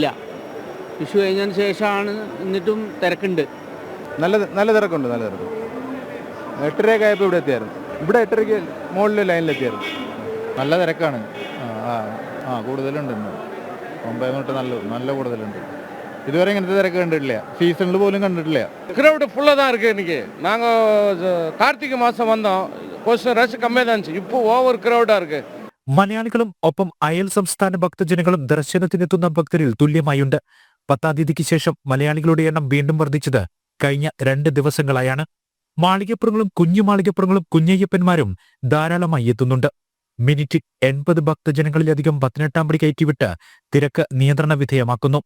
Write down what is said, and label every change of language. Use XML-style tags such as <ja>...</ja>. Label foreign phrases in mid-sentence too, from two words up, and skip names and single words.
<ml>വിഷു കഴിഞ്ഞതിന് ശേഷമാണ്, എന്നിട്ടും തിരക്കുണ്ട്. നല്ല തിരക്കുണ്ട്. 8:30 ആയപ്പോൾ ഇവിടെ എത്തിയായിരുന്നു. ഇവിടെ 8:30 മുകളിൽ ലൈനിലെത്തിയായിരുന്നു. നല്ല തിരക്കാണ്. കൂടുതലുണ്ട്. പമ്പയിൽ തൊട്ട് നല്ല കൂടുതലുണ്ട്. ഇതുവരെ ഇങ്ങനത്തെ തിരക്ക് കണ്ടിട്ടില്ല. സീസണിൽ പോലും കണ്ടിട്ടില്ല.</ml> <ta>கிரவுட் ஃபுல்லாக தான் இருக்குது. இன்றைக்கி நாங்கள் கார்த்திகை மாதம் வந்தோம். கொஞ்சம் ரஷ் கம்மியாக தான் இருந்துச்சு. இப்போ ஓவர் கிரவுடாக இருக்குது.</ta> <ml>മലയാളികളും ഒപ്പം അയൽ സംസ്ഥാന ഭക്തജനങ്ങളും ദർശനത്തിനെത്തുന്ന ഭക്തരിൽ തുല്യമായുണ്ട്. 10-ാം തീയതിക്ക് ശേഷം മലയാളികളുടെ എണ്ണം വീണ്ടും വർദ്ധിച്ചത് കഴിഞ്ഞ 2 ദിവസങ്ങളായാണ്. മാളികപ്പുറങ്ങളും കുഞ്ഞു മാളികപ്പുറങ്ങളും കുഞ്ഞയ്യപ്പന്മാരും ധാരാളമായി എത്തുന്നുണ്ട്. മിനിറ്റ് 80 ഭക്തജനങ്ങളിലധികം 18-ാം പടി കയറ്റിവിട്ട് തിരക്ക് നിയന്ത്രണ വിധേയമാക്കുന്നു.</ml>